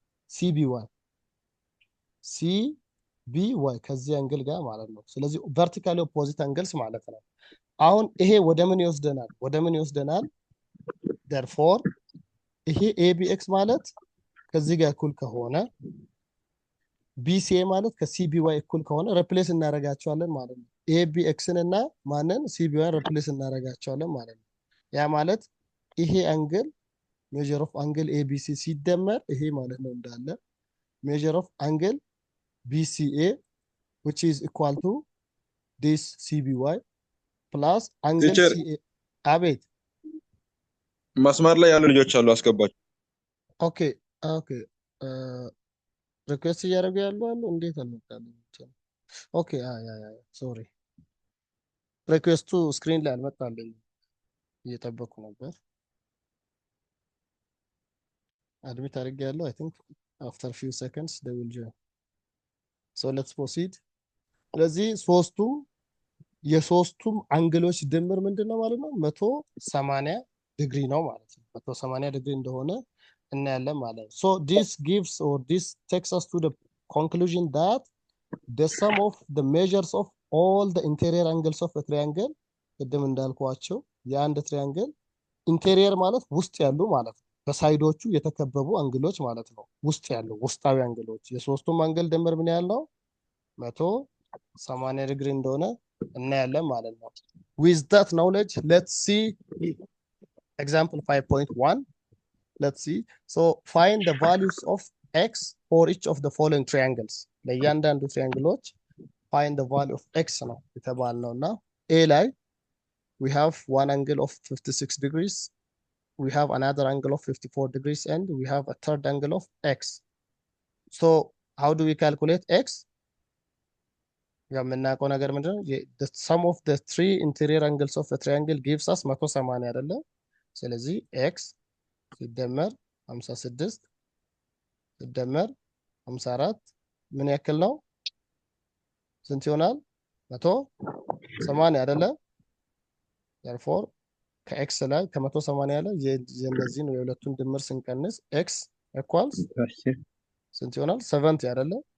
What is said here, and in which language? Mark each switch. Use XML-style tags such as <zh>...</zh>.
<am>CBY CBY ከዚህ አንግል ጋር ማለት ነው። ስለዚህ ቨርቲካሊ ኦፖዚት አንግልስ ማለት ነው። አሁን ይሄ ወደ ምን ይወስደናል? ወደ ምን ይወስደናል? therefore ይሄ ABX ማለት ከዚህ ጋር እኩል ከሆነ BCA ማለት ከCBY እኩል ከሆነ ሪፕሌስ እናደርጋቸዋለን ማለት ነው። ABXን እና ማንን? CBY ሪፕሌስ እናደርጋቸዋለን ማለት ነው። ያ ማለት ይሄ አንግል</am> <en>measure of angle ABC</en> <am>ሲደመር ይሄ ማለት ነው እንዳለ</am> <en>measure of angle BCA which is equal to this CBY plus angle CA።</en> <am>አቤት መስመር ላይ ያሉ ልጆች አሉ፣ አስገባቸው። ኦኬ ኦኬ ሪኩዌስት እያደረጉ ያሉ አሉ። እንዴት አልመጣልኝ? ኦኬ ሶሪ ሪኩዌስቱ ስክሪን ላይ አልመጣልኝ፣ እየጠበኩ ነበር። አድሚት አድርጌያለሁ። አይ ቲንክ አፍተር ፊው ሰከንድስ</am> <en>they will join. So let's proceed።</en> <am>ስለዚህ የሶስቱም አንግሎች ድምር ምንድነው ማለት ነው? 180 ዲግሪ ነው ማለት ነው። 180 ዲግሪ እንደሆነ እናያለን ማለት ነው።</am> <en>So this gives or this takes us to the conclusion that the sum of the measures of all the interior angles of a triangle</en> <am>ቅድም እንዳልኳቸው የአንድ ትሪያንግል ኢንቴሪየር ማለት ውስጥ ያሉ ማለት ነው። በሳይዶቹ የተከበቡ አንግሎች ማለት ነው። ውስጥ ያሉ ውስጣዊ አንግሎች የሶስቱም አንግል ድምር ምን ያህል ነው? 180 ዲግሪ እንደሆነ እናያለን ማለት ነው።</am> <en>With that knowledge, let's see example 5.1. Let's see. So find the values of x for each of the following triangles.</en> <am>ለእያንዳንዱ ትሪያንግሎች</am> <en>find the value of x</en> <am>ነው የተባልነው እና</am> <en>A ላይ we have one angle of 56 degrees, we have another angle of 54 degrees, and we have a third angle of x. So how do we calculate x?</en> <am>የምናውቀው ነገር ምንድነው?</am> <en>The sum of the three interior angles of a triangle gives us 180 አይደለ?</en> <am>ስለዚህ ኤክስ ሲደመር 56 ሲደመር 54 ምን ያክል ነው? ስንት ይሆናል? 180 አይደለ? therefore ከኤክስ ላይ ከ180 ላይ የእነዚህን የሁለቱን ድምር ስንቀንስ ኤክስ ኢኳልስ ስንት ይሆናል? 70 አይደለ?</am>